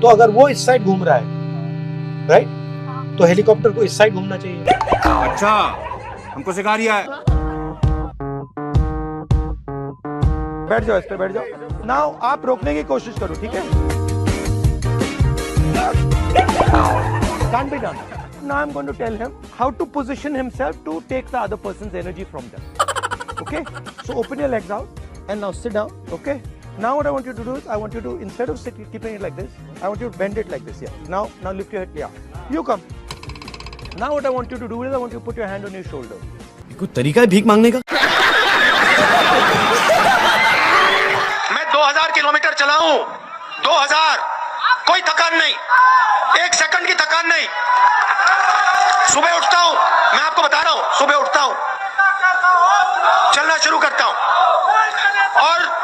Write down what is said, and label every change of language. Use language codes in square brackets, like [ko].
[hi] तो अगर वो इस साइड घूम रहा है, राइट, हाँ। तो हेलीकॉप्टर को इस साइड घूमना चाहिए। अच्छा, हमको सिखा रिया है। बैठ जाओ, इस पे बैठ जाओ। नाउ आप रोकने की कोशिश करो, ठीक है? [en] Can't be done. Now I'm going to tell him how to position himself to take the other person's energy from them. Okay? So open your legs out and now sit down. Okay? Now what I want you to do is, I want you to, instead of keeping it like this, I want you to bend it like this. Yeah. Now lift your head. Yeah. You come. Now what I want you to do is, I want you to put your hand on your shoulder. [hi] कोई तरीका है भीख मांगने का? मैं 2000 kilometre चलाऊं, 2000, कोई थकान नहीं, 1 सेकंड की थकान नहीं। सुबह उठता हूं, मैं आपको बता रहा हूं, सुबह उठता हूं, चलना शुरू करता हूं और